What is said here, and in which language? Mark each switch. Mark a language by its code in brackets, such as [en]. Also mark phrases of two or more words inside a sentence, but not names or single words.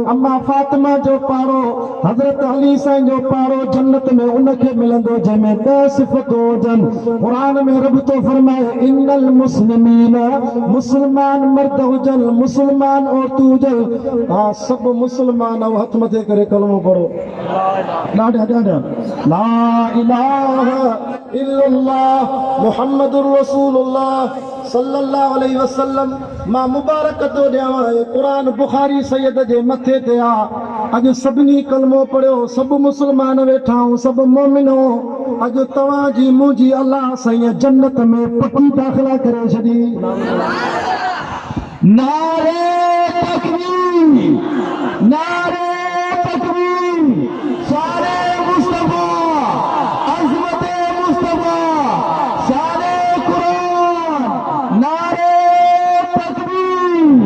[sd] अम्मा फातिमा जो पारो हज़रत अली साईं जो पारो जन्नत में उनखे मिलंदो जंहिंमें 10 सिफ़तूं हुजनि। कुरान में रब तो फरमाए [ar] إن المسلمين [sd] मुस्लमान मर्द हुजनि मुस्लमान औरतूं हुजनि हा सभु मुस्लमान हथ मथे करे कलमो पढ़ो ॾाढा ॾाढा [ar] لا إله إلا الله محمد رسول الله صلى الله عليه وسلم [sd] मां मुबारक तो ॾियां कुरान बुखारी सैयद जे मथे ते आहे अॼु सभिनी कलमो पढ़ियो सभु मुस्लमान वेठा आहियूं सभु मोमिनो अॼु तव्हांजी मुंहिंजी अल्लाह साईं जन्नत में पकी दाख़िला करे छॾी। नारे तकबीर नारे सारे मुस्तफा अज़मत मुस्तफा सारे कुरान नारे तकबीर।